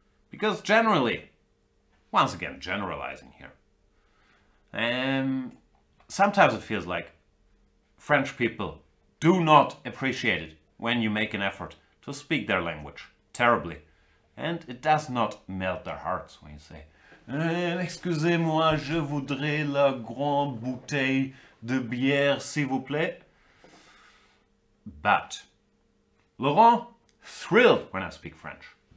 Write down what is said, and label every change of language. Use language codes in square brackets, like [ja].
[en] Because generally, once again generalizing here, sometimes it feels like French people do not appreciate it when you make an effort to speak their language terribly. And it does not melt their hearts when you say, [fr] excusez-moi, je voudrais la grande bouteille de bière, s'il vous plaît. [en] But Laurent, thrilled when I speak French.